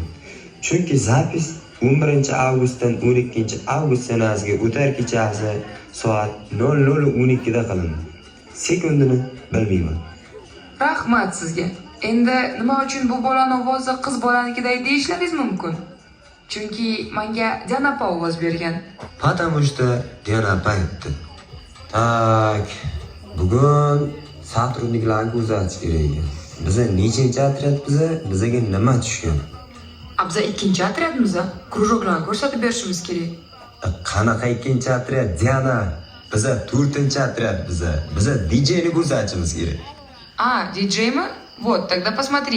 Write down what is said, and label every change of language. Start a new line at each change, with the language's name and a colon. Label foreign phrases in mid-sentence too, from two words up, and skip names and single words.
Uzbek: Chunki zapis 11-avgustdan 12-avgust sanasiga o'tar kechasi soat 00:12 da qilindi. Sekundini bilmayman. Rahmat sizga. Endi nima uchun bu bolani ovozi qiz bolanikiday deyishlaringiz mumkin? Chunki menga Diana opa ovoz bergan.
Russian: Потому что
Uzbek: Diana opa aytdi. Tak, bugun sotrudniklarni kuzatish kerak ekan. Biza nechinchi otryad bizaga nima tushgan? Biza ikkinchi otryadmiz. Krujoklarni ko'rsatib berishimiz kerak. Qanaqa ikkinchi otryad, Diana? Biza 4-otryad biza. Biza DJni kuzatishimiz kerak.
Russian: Диджейма? Вот, тогда посмотри.